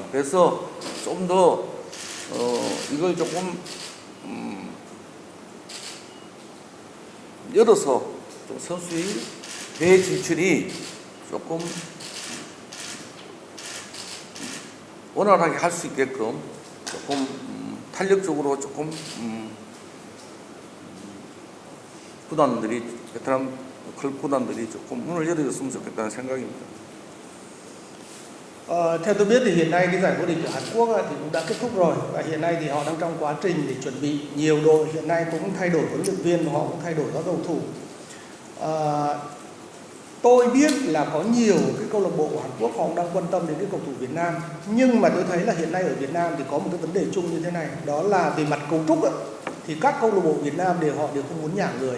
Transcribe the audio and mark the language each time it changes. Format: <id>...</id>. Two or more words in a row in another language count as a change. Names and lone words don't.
<ko>그래서 좀 더 이걸 조금 열어서 좀 선수의 대회 진출이 조금 원활하게 할 수 있게끔 조금 탄력적으로 조금 구단들이 베트남 클럽 구단들이 조금 문을 열어줬으면 좋겠다는 생각입니다.</ko> <vi>Theo tôi biết thì hiện nay cái giải vô địch của Hàn Quốc thì cũng đã kết thúc rồi, và hiện nay thì họ đang trong quá trình để chuẩn bị. Nhiều đội hiện nay cũng thay đổi huấn luyện viên và họ cũng thay đổi các cầu thủ. tôi biết là có nhiều cái câu lạc bộ của Hàn Quốc họ đang quan tâm đến cái cầu thủ Việt Nam, nhưng mà tôi thấy là hiện nay ở Việt Nam thì có một cái vấn đề chung như thế này, đó là về mặt cấu trúc ấy, thì các câu lạc bộ Việt Nam họ đều không muốn nhả người.</vi>